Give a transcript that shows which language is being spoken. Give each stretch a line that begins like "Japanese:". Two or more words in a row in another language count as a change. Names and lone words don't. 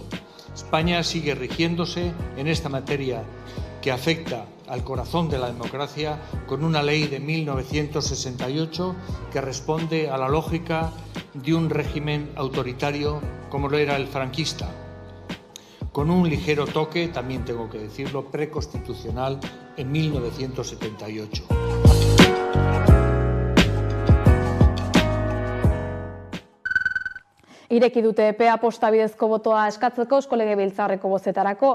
Spanish: España sigue rigiéndose en esta materia que afecta al corazón de la democracia con una ley de 1968 que responde a la lógica de un régimen autoritario como lo era el franquista, con un ligero toque, también tengo que decirlo, preconstitucional en 1978.
Basque: Ireki dute epea posta bidezko botoa eskatzeko Eusko Legebiltzarreko bozetarako.